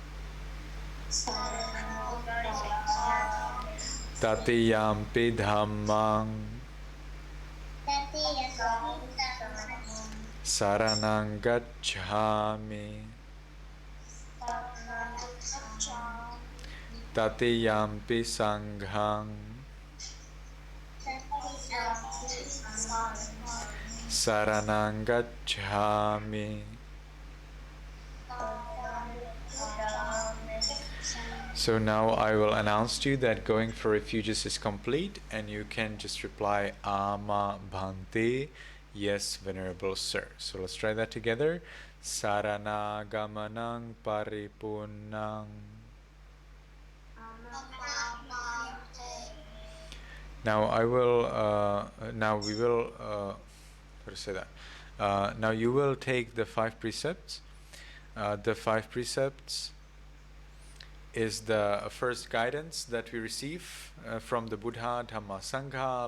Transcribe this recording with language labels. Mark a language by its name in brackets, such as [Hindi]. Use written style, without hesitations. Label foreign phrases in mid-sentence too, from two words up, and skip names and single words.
[Pali] Tatiyampi dhammang saranang gacchami. Tatiyampi sanghang saranang gacchami. [English] So now I will announce to you that going for refuges is complete, and you can just reply [Sinhala] ආම භන්තේ, [English] yes, Venerable Sir. So let's try that together. [Pali] Sarana gamanang paripunang. [English] Now I will. Now we will. How to say that? Now you will take the 5 precepts. The 5 precepts is the first guidance that we receive from the Buddha, Dhamma, Sangha.